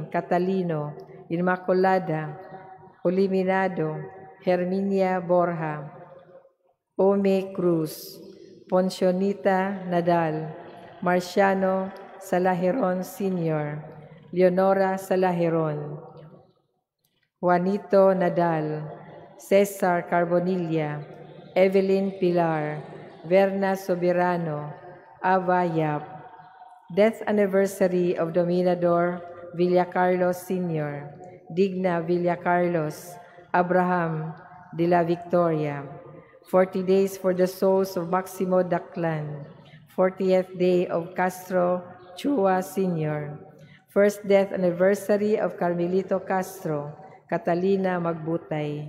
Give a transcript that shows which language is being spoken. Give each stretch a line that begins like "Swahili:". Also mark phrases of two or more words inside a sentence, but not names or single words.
English: Catalino, Inmaculada, Oliminado, Herminia Borja, Ome Cruz, Poncionita Nadal, Marciano Salajeron Sr., Leonora Salajeron, Juanito Nadal, Cesar Carbonilla, Evelyn Pilar, Verna Soberano, Ava Yap. Death anniversary of Dominador Villacarlos Sr., Digna Villacarlos, Abraham de la Victoria. 40 days for the souls of Maximo Daclan. 40th day of Castro Chua Sr. First death anniversary of Carmelito Castro, Catalina Magbutay.